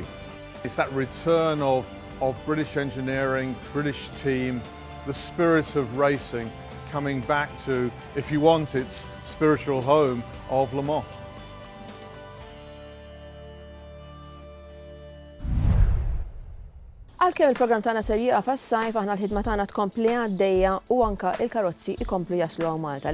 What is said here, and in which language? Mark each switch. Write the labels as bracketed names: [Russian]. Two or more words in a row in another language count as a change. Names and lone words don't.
[English] It's that return of British engineering, British team, the spirit of racing coming back to, if you want, its spiritual home of Le Mans. [Maltese] Għalkemm il-programm tagħna ser jieqaf għas-sajf aħna l-ħidma tagħna tkompli għaddejja u anke il-karozzi jkomplu jaslu hawn Malta.